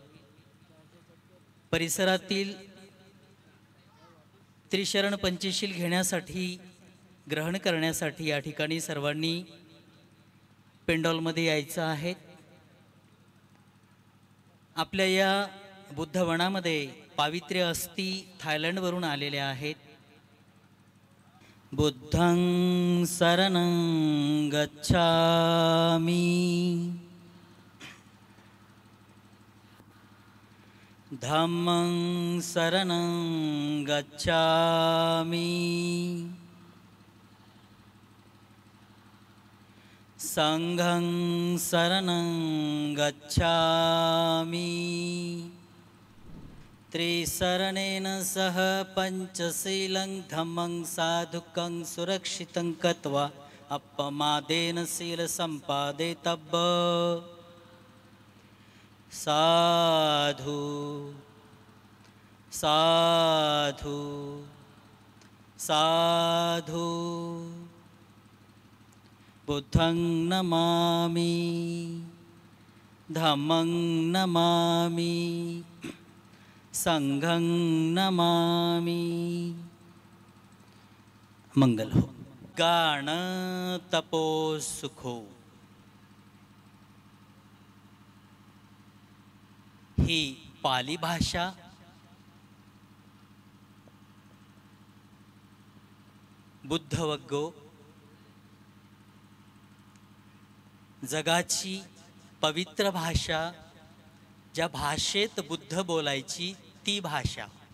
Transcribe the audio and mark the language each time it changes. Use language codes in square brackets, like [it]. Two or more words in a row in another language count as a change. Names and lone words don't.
[mr] परिसरातील त्रिशरण पंचशील घेण्यासाठी, ग्रहण करण्यासाठी या ठिकाणी सर्वांनी पेंडॉलमध्ये यायचं आहे. आपल्या या बुद्धवनामध्ये पावित्र्य अस्थी थायलंडवरून आलेल्या आहेत. [pi] बुद्धं शरणं गच्छामि, धम्मं शरणं गच्छामि, संघं शरणं गच्छामि. त्रिशरणेन सह पंचशीलं धम्मं साधुकं सुरक्षितं कृत्वा अपमादेन शील सम्पादितव्यः. साधु साधु साधु. बुद्धं नमामि, धम्मं नमामि, संघं नमामि. [mr] मंगल हो. गाण तपो सुखो ही पाली भाषा बुद्धवग्गो जगाची पवित्र भाषा, ज्या भाषेत बुद्ध बोलायची ती भाषा.